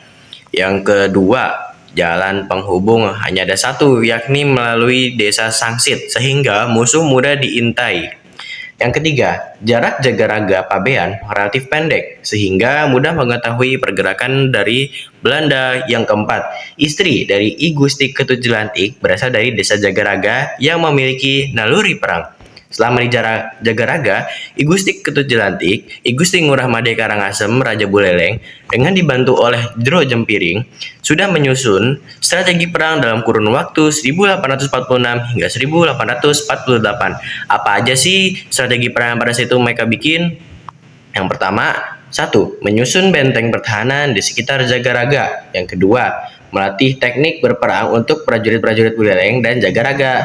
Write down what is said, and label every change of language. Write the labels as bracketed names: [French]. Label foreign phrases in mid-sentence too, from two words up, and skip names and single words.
[Indonesian] Yang kedua, jalan penghubung hanya ada satu, yakni melalui desa Sangsit, sehingga musuh mudah diintai. Yang ketiga, jarak Jagaraga Pabean relatif pendek sehingga mudah mengetahui pergerakan dari Belanda. Yang keempat, istri dari I Gusti Ketut Jelantik berasal dari desa Jagaraga yang memiliki naluri perang. Selama di Jagaraga, I Gusti Ketut Jelantik, I Gusti Ngurah Made Karangasem, Raja Buleleng, dengan dibantu oleh Jero Jempiring, sudah menyusun strategi perang dalam kurun waktu 1846 hingga 1848. Apa aja sih strategi perang pada saat itu mereka bikin? Yang pertama, 1. Menyusun benteng pertahanan di sekitar Jagaraga. Yang kedua, melatih teknik berperang untuk prajurit-prajurit Buleleng dan Jagaraga.